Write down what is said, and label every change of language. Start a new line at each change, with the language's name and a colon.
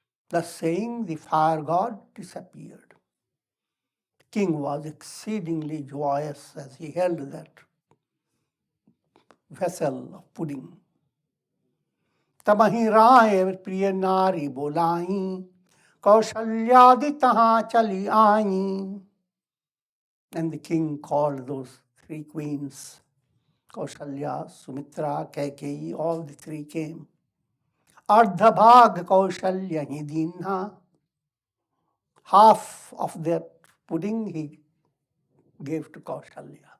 English: Thus saying, the fire god disappeared. The king was exceedingly joyous as he held that vessel of pudding.
Awadhi: तबहि राय प्रिय नारी बोलाई कौशल्यादि तहाँ चली आई.
English: And the king called those three queens, Kaushalya, Sumitra, Kaikeyi, all the three came.
Awadhi: Ardha bhag Kaushalya hi dinha.
English: Half of that pudding he gave to Kaushalya.